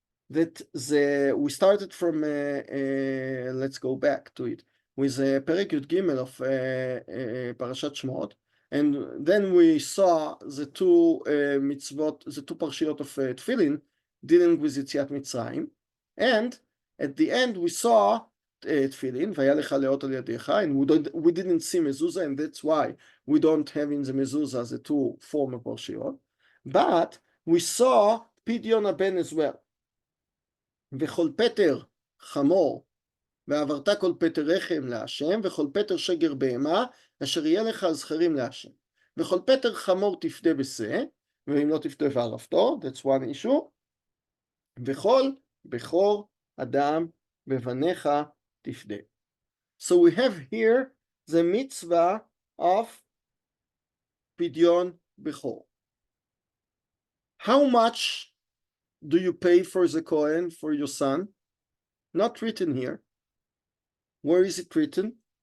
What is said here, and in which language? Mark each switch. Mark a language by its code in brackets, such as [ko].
[en] that we started from, let's go back to it, with Perek Yud Gimel of Parashat Shmot, and then we saw the two mitzvot, the two parshiot of Tefillin, dealing with Yetziat Mitzrayim, and at the end we saw Tefillin, Vaya lecha leot al yadecha, and we didn't see mezuzah, and that's why we don't have in the mezuzah the two former parshiot, but we saw Pidyon Haben as well. [he] וכל פטר חמור, ועברת כל פטר רחם להשם, וכל פטר שגר בהמה, אשר יהיה לך זכרים להשם. וכל פטר חמור תפדה בשה, ואם לא תפדה וערפתו, [en] that's one issue, [he] וכל בכור אדם בבניך תפדה. [en] So we have here the mitzvah of פדיון בכור. How much do you pay for the Kohen, for your son? Not written here. Where is it written?